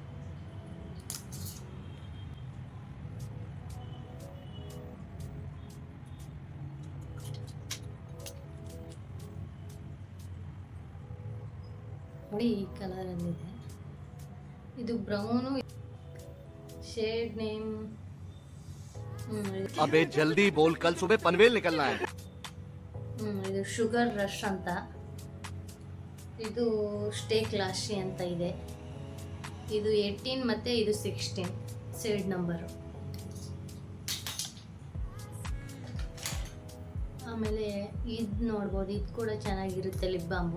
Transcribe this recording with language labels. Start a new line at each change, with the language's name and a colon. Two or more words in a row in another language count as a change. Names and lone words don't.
Kannada: ನೋಡಿ, ಈ ಕಲರಲ್ಲಿದೆ. ಇದು ಬ್ರೌನು,
English: shade name
Hindi: अबे जल्दी बोल, कल सुबह पनवेल निकलना है.
Kannada: ಇದು ಶುಗರ್ ರಶ್ ಅಂತ. ಇದು ಸ್ಟೇ ಕ್ಲಾಶಿ ಅಂತ ಇದೆ. ಇದು 18 ಮತ್ತು ಇದು 16
English: shade number.
Kannada: ಆಮೇಲೆ ಇದು ನೋಡ್ಬೋದು, ಇದು ಕೂಡ ಚೆನ್ನಾಗಿರುತ್ತೆ
English: lip balm.